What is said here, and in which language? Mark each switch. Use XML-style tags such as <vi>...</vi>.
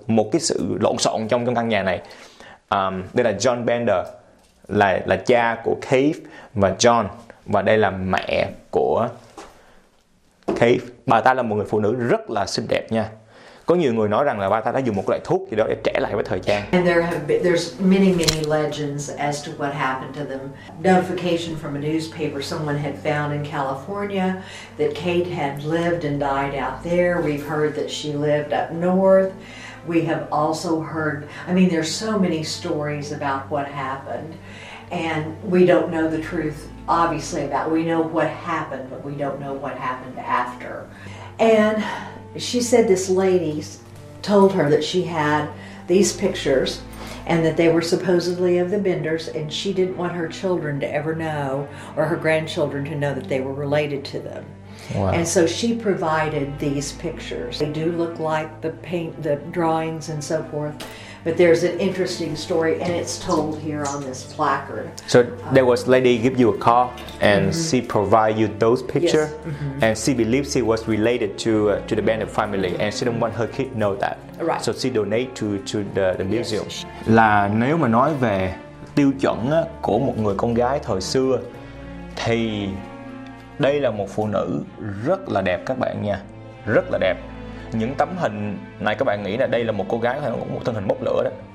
<vi>Một cái sự lộn xộn trong căn nhà này. Đây là John Bender, là cha của Keith và John. Và đây là mẹ của Keith. Bà ta là một người phụ nữ rất là xinh đẹp nha. Có nhiều người nói rằng là bà ta đã dùng một loại thuốc gì đó để trẻ lại với thời gian.</vi> <en>And there have been, there's many, many legends as to what happened to them. Notification from a newspaper someone had found in California that Kate had lived and died out there. We've heard that she lived up north. We have also heard, I mean, there's so many stories about what happened. And we don't know the truth, obviously, about, we know what happened, but we don't know what happened after. And she said this lady told her that she had these pictures and that they were supposedly of the Benders, and she didn't want her children to ever know or her grandchildren to know that they were related to them. Wow. And so she provided these pictures. They do look like the paint, the drawings and so forth, but there's an interesting story and it's told here on this placard. So there was lady give you a call and mm-hmm. she provide you those picture. Yes. Mm-hmm. And she believes she was related to the Bender family and she don't want her kid know that. Right. So she donate to the museum. Yes.</en> <vi>Là nếu mà nói về tiêu chuẩn của một người con gái thời xưa thì đây là một phụ nữ rất là đẹp các bạn nha. Rất là đẹp. Những tấm hình này các bạn nghĩ là đây là một cô gái hay một thân hình bốc lửa đó.</vi>